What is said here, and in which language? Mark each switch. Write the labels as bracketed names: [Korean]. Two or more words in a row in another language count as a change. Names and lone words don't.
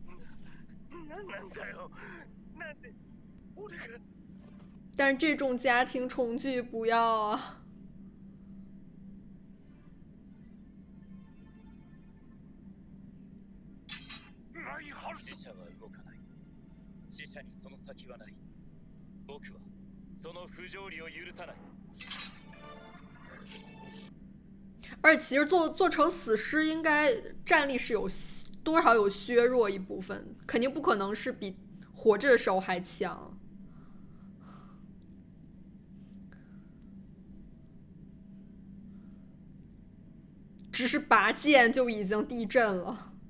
[Chinese] 但是这种家庭重聚不要啊。 [Japanese] 死者は動かない。死者にその先はない。僕はその不条理を許さない。 [Chinese] 而且其实做成死尸，应该战力是有多少有削弱一部分，肯定不可能是比活着的时候还强。只是拔剑就已经地震了。